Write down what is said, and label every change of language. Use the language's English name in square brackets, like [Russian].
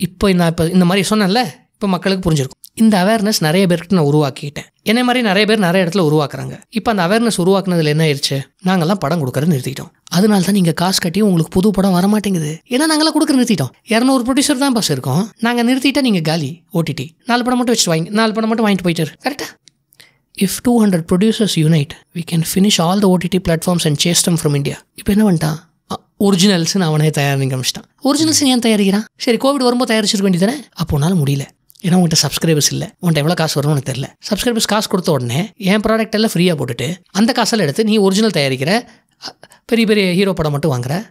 [Tamil] இப்போ இந்த மாதிரி சொன்னேன்ல, இப்போ மக்களுக்கு புரிஞ்சிருக்கும். இந்த அவேர்னஸ் நிறைய பேருக்கு நான் உருவாக்கிட்டேன். என்ன மாதிரி நிறைய பேர் நிறைய இடத்துல உருவாக்குறாங்க. இப்போ அந்த அவேர்னஸ் உருவாக்குனதில் என்ன ஆயிடுச்சு? நாங்கள்லாம் படம் கொடுக்குறது நிறுத்திட்டோம். அதனால தான் நீங்கள் காசு கட்டி உங்களுக்கு புது படம் வர மாட்டேங்குது. ஏன்னா நாங்களாம் கொடுக்குற நிறுத்திட்டோம். 200 ப்ரொடியூசர் தான் பஸ் இருக்கோம். நாங்கள் நிறுத்திட்டா நீங்கள் காலி. ஓடிடி 4 படம் மட்டும் வச்சுட்டு 4 படம் மட்டும் வாங்கிட்டு போயிட்டாரு. கரெக்டாக? [English] If 200 producers unite, we can finish all the OTT platforms and chase them from India. [Tamil] இப்போ என்ன பண்ணிட்டான்? ஒரிஜினல்ஸ்னு அவனே தயாரிக்க ஆரம்பிச்சிட்டான். ஒரிஜினல்ஸ் ஏன் தயாரிக்கிறான்? சரி, கோவிட் வரும்போது தயாரிச்சிருக்க வேண்டியதானே? அப்போ உன்னால் முடியல. ஏன்னா உங்கள்கிட்ட சப்ஸ்கிரைபர்ஸ் இல்லை, உன்ட்ட எவ்வளோ காசு வரும்னு தெரியல. சப்ஸ்கிரைபர்ஸ் காசு கொடுத்த உடனே என் ப்ராடக்ட் எல்லாம் ஃப்ரீயாக போட்டுட்டு அந்த காசெல்லாம் எடுத்து நீ ஒரிஜினல் தயாரிக்கிற, பெரிய பெரிய ஹீரோ படம் மட்டும் வாங்குற.